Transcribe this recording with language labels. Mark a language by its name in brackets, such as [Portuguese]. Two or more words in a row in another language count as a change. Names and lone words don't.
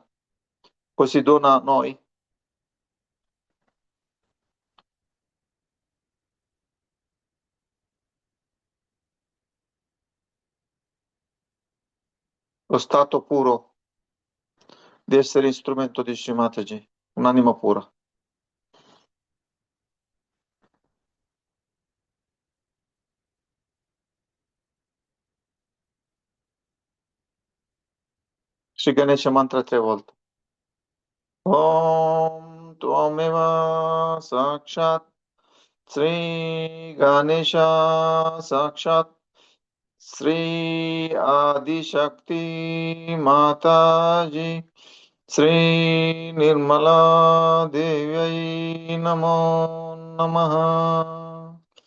[Italian] Così dona a noi lo stato puro di essere strumento di Shri Mataji, un'anima pura. Sri Ganesha mantra 3 volte. [Sanskrit] Om Tvameva Sakshat Sri Ganesha Sakshat Sri Adishakti Mataji Sri Nirmala Devyai Namo Namaha.